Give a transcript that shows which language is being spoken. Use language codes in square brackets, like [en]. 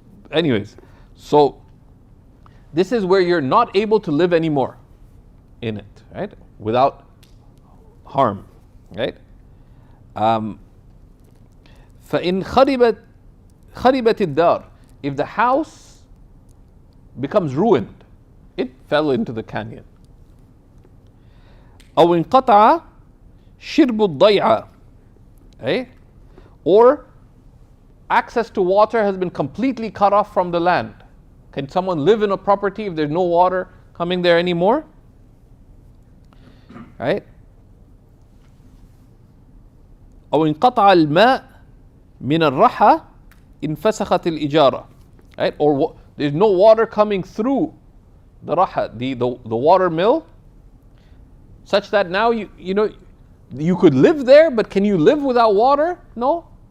[en] Anyways, so this is where you're not able to live anymore in it, right? Without harm, right? [ar] فإن خربت الدار, [en] if the house becomes ruined, it fell into the canyon. [ar] أو انقطع شرب الضيعة, right? [en] Or access to water has been completely cut off from the land. Can someone live in a property if there's no water coming there anymore? Right? [ar] أو انقطع الماء من الرحى انفسخت الإجارة. [en] Right? Or there's no water coming through the raha, the water mill, such that now you could live there, but can you live without water? No.